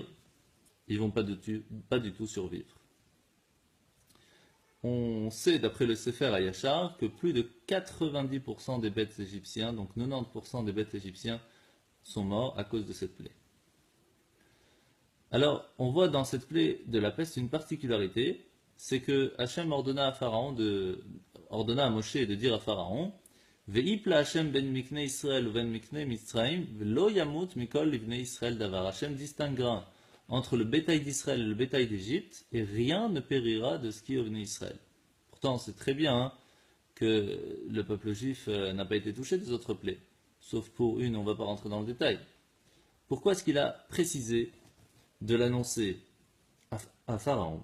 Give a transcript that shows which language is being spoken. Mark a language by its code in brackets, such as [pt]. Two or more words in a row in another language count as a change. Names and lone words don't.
[fr] Ils ne vont pas du tout survivre. On sait, d'après le Sefer Hayashar, que plus de 90% des bêtes égyptiens, donc 90% des bêtes égyptiens, sont morts à cause de cette plaie. Alors, on voit dans cette plaie de la peste une particularité, c'est que Hachem ordonna à Moshe de dire à Pharaon, [he] והפלה השם בין מקנה ישראל ובין מקנה מצרים ולא ימות מכל לבני ישראל דבר. [fr] Hachem distinguera entre le bétail d'Israël et le bétail d'Égypte, et rien ne périra de ce qui est venu Israël. Pourtant, c'est très bien que le peuple juif n'a pas été touché des autres plaies, sauf pour une, on ne va pas rentrer dans le détail. Pourquoi est-ce qu'il a précisé de l'annoncer à Pharaon?